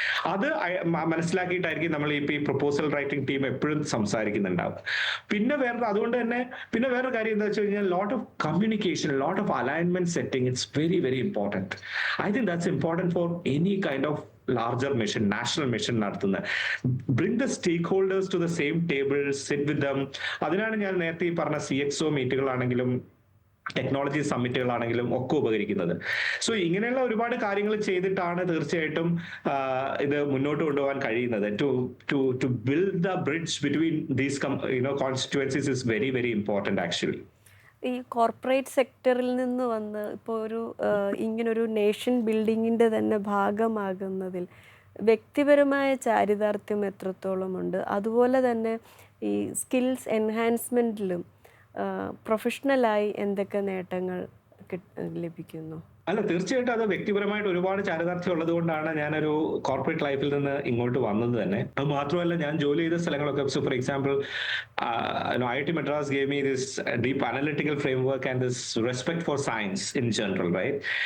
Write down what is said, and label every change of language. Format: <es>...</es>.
<ml>അത് മനസ്സിലാക്കിയിട്ടായിരിക്കും നമ്മൾ ഈ പ്രൊപ്പോസൽ റൈറ്റിംഗ് ടീം എപ്പോഴും സംസാരിക്കുന്നുണ്ടാവും. പിന്നെ വേറൊരു കാര്യം എന്താ വെച്ച് കഴിഞ്ഞാൽ</ml> <en>Lot of communication, lot of alignment setting, it's very very important. I think that's important for any kind of larger mission, national mission</en> <ml>നടത്തുന്ന.</ml> <en>Bring the stakeholders to the same table, sit with them.</en> <ml>അതിനാണ് ഞാൻ നേരത്തെ ഈ പറഞ്ഞ CXO മീറ്റുകളാണെങ്കിലും technology സമ്മിറ്റുകളാണെങ്കിലും ഒക്കെ ഉപകരിക്കുന്നത്. So ഇങ്ങനെയുള്ള ഒരുപാട് കാര്യങ്ങൾ ചെയ്തിട്ടാണ് തീർച്ചയായിട്ടും ഇത് മുന്നോട്ട് കൊണ്ടുപോകാൻ കഴിയുന്നത്.</ml> <en>To build the bridge between these constituencies is very very important actually.</en> <ml>ഈ കോർപ്പറേറ്റ് സെക്ടറിൽ നിന്ന് വന്ന് ഇപ്പോൾ ഇങ്ങനൊരു നേഷൻ ബിൽഡിങ്ങിൻ്റെ തന്നെ ഭാഗമാകുന്നതിൽ വ്യക്തിപരമായ ചാരിതാർത്ഥ്യം എത്രത്തോളമുണ്ട്? അതുപോലെ തന്നെ ഈ സ്കിൽസ് എൻഹാൻസ്മെൻറ്റിലും പ്രൊഫഷണലായി എന്തൊക്കെ നേട്ടങ്ങൾ ലഭിക്കുന്നു? അല്ല, തീർച്ചയായിട്ടും അത് വ്യക്തിപരമായിട്ട് ഒരുപാട് ചാരിതാർത്ഥ്യം ഉള്ളത് കൊണ്ടാണ് ഞാനൊരു കോർപ്പറേറ്റ് ലൈഫിൽ നിന്ന് ഇങ്ങോട്ട് വന്നത് തന്നെ. അത് മാത്രമല്ല, ഞാൻ ജോലി ചെയ്ത സ്ഥലങ്ങളൊക്കെ,</ml> <en>So for example IIT Madras gave me this deep analytical framework and this respect for science in general, right?</en>